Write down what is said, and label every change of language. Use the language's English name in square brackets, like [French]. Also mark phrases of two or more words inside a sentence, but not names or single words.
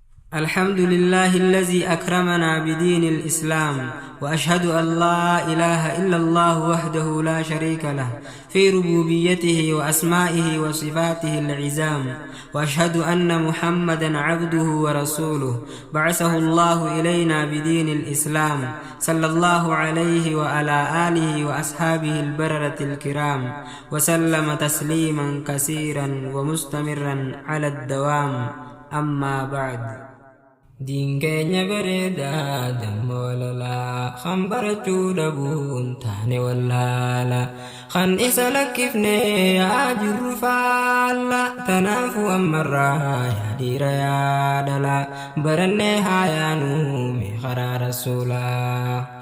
[Arabic] الحمد لله الذي أكرمنا بدين الإسلام، وأشهد أن لا إله إلا الله وحده لا شريك له في ربوبيته وأسمائه وصفاته العزام، وأشهد أن محمدا عبده ورسوله بعثه الله إلينا بدين الإسلام، صلى الله عليه وعلى آله وأصحابه البررة الكرام، وسلم تسليما كثيرا ومستمرا على الدوام. أما بعد. [Oromo] Diin keenya bareedaa dammoo lolaa kan barachuu dhabuun taane wallaala kan isa lakkifnee yaa jirru faalla tanaafu ammarraa yaa dhiira yaa dhalaa barannee haa yaanuu mee karaa rasuulaa.